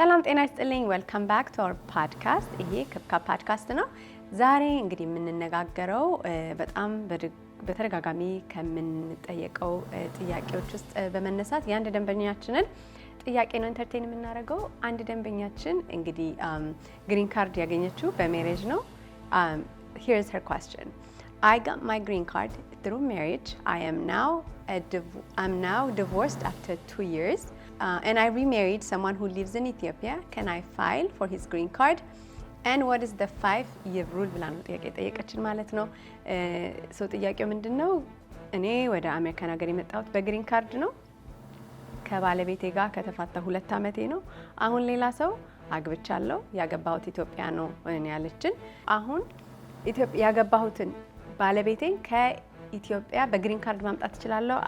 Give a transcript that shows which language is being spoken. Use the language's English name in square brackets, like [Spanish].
[Amharic] ጤና ይስጥልኝ ዌልካም ባክ ቱ አወር ፖድካስት። ይሄ ክብካብ ፖድካስት ነው። ዛሬ እንግዲህ የምንነጋገረው በጣም በተደጋጋሚ ከምንጠየቀው ጥያቄዎች ውስጥ በመነሳት የአንድ ደንበኛችንን ጥያቄ ነው ኢንተርቴን የምናደርገው። አንድ ደንበኛችን እንግዲህ ግሪን ካርድ ያገኘችው በሜሬጅ ነው። [English] Here's her question. I got my green card through marriage. I'm now divorced after 2 years. And I remarried someone who lives in Ethiopia. Can I file for his green card? And what is the 5-year rule? [Amharic] ብላ ነው ጥያቄ ጠየቀችን ማለት ነው። ጥያቄው ምንድነው? እኔ ወደ አሜሪካን ሀገር የመጣሁት በግሪን ካርድ ነው። ከባለቤቴ ጋር ከተፋታ 2 ዓመቴ ነው። አሁን ሌላ ሰው አግብቻለሁ። ያገባሁት ኢትዮጵያ ነው ያለችን። አሁን ያገባሁትን ባለቤቴን ከኢትዮጵያ በግሪን ካርድ ማምጣት እችላለሁ?